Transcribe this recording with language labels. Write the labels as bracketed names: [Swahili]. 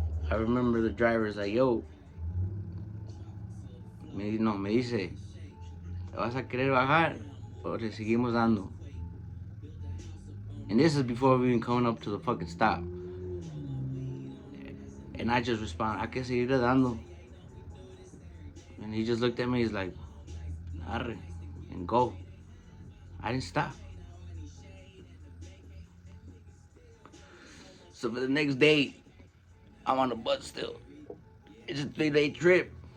[English] I remember the driver's like, [Spanish] yo, me dice, ¿te vas a querer bajar o te seguimos dando? [English] And this is before we even coming up to the fucking stop. And I just respond, [Spanish] ¿a qué seguir dando? [English] And he just looked at me, he's like, arre, and go. I didn't stop. So for the next day, I'm on the bus still. It's a 3-day trip.